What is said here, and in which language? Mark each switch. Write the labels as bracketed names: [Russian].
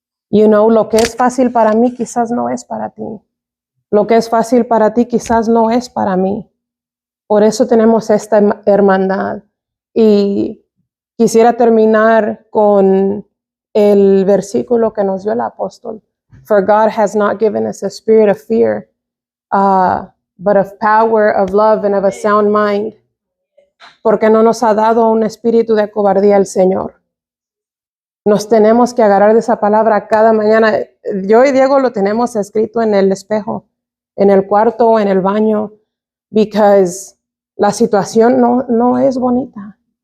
[Spanish] Lo que es fácil para mí quizás no es para ti. Lo que es fácil para ti quizás no es para mí. Por eso tenemos esta hermandad. Y quisiera terminar con el versículo que nos dio el apóstol. [English] For God has not given us a spirit of fear, but of power, of love, and of a sound mind. [Spanish] Porque no nos ha dado un espíritu de cobardía el Señor. Nos tenemos que agarrar de esa palabra cada mañana. Yo y Diego lo tenemos escrito en el espejo, en el cuarto, en el baño, because la situación no es bonita.